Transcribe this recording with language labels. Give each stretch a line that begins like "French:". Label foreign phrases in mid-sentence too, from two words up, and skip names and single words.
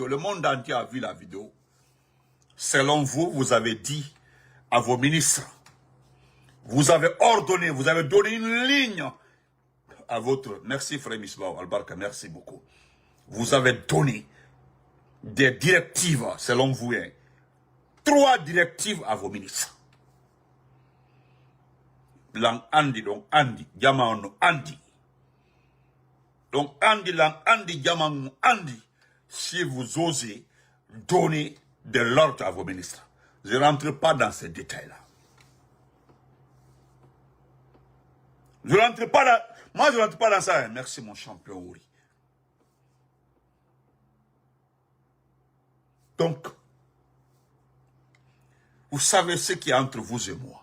French: Le monde entier a vu la vidéo. Selon vous, vous avez dit à vos ministres, vous avez ordonné, vous avez donné une ligne à votre... Merci frère Misbah Albarka, merci beaucoup. Vous avez donné des directives, selon vous, 3 directives à vos ministres. Lang Andi, donc Andi, Yamano Andi. Donc Andi, Lang Andi, Yamano Andi. Si vous osez donner de l'ordre à vos ministres. Je ne rentre pas dans ces détails-là. Je ne rentre pas dans... Moi, je ne rentre pas dans ça. Merci, mon champion Ouri. Donc, vous savez ce qui est entre vous et moi.